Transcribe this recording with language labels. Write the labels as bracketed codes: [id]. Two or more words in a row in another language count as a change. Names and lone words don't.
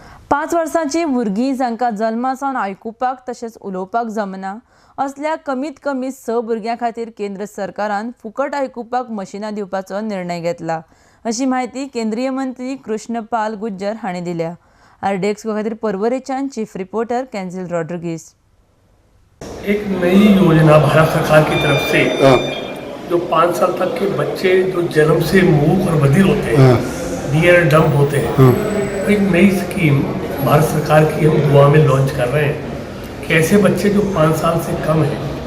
[kok] 5 वर्सांची भुरगीं जांकां जल्मासावन आयकुपाक तशेंच उलोवपाक जमना असल्या कमीत कमी 6 भुरग्यां खातीर केंद्र सरकारान फुकट आयकुपाक मशिनां दिवपाचो निर्णय घेतला, अशी माहिती केंद्रीय मंत्री कृष्ण पाल गुर्जर हांणी दिल्या। आरडीएक्स खातीर परवरेच्यान चीफ रिपोर्टर केंजिल रॉड्रिगीज। [hi] एक नई योजना भारत सरकार की तरफ से जो 5 साल तक के बच्चे जो जन्म से मूक और बधिर होते हैं, डियर डम्प होते हैं, एक नई स्कीम भारत सरकार की हम गोवा में लॉन्च कर रहे हैं कि ऐसे बच्चे जो 5 साल से कम हैं,